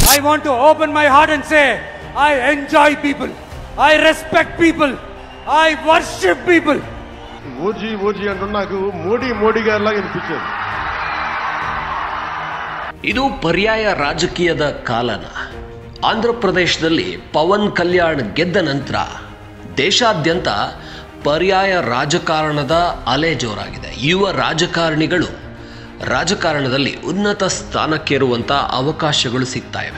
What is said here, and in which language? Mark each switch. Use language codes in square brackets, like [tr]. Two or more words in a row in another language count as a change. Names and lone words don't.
[en] I want to open my heart and say, I enjoy people. I respect people. I worship people. [te] ఓజీ అంటే నాకు మోడీ గారిలాగా అనిపించేది. [kn] ಇದು ಪರ್ಯಾಯ ರಾಜಕೀಯದ ಕಾಲನ. ಆಂಧ್ರ ಪ್ರದೇಶದಲ್ಲಿ ಪವನ್ ಕಲ್ಯಾಣ್ ಗೆದ್ದ ನಂತರ ದೇಶಾದ್ಯಂತ ಪರ್ಯಾಯ ರಾಜಕಾರಣದ ಅಲೆ ಜೋರಾಗಿದೆ. ಯುವ ರಾಜಕಾರಣಿಗಳು ರಾಜಕಾರಣದಲ್ಲಿ ಉನ್ನತ ಸ್ಥಾನಕ್ಕೇರುವಂಥ ಅವಕಾಶಗಳು ಸಿಗ್ತಾ ಇವೆ.